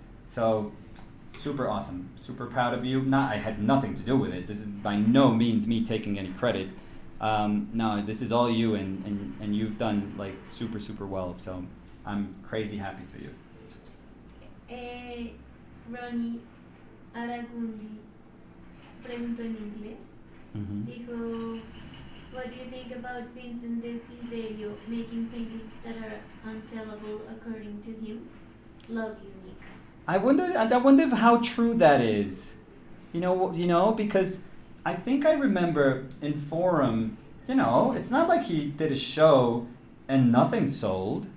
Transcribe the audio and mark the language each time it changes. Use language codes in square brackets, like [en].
[en] So super awesome, super proud of you. I had nothing to do with it. This is by no means me taking any credit. No, this is all you, and you've done like super, super well. So I'm crazy happy for you. [es] Ronnie Aragundi preguntó en inglés. [en] Dijo, what do you think about Vincent Desiderio making paintings that are unsellable according to him? Love you, Nick. I wonder how true that is. You know, because I think I remember in Forum, you know, it's not like he did a show and nothing sold.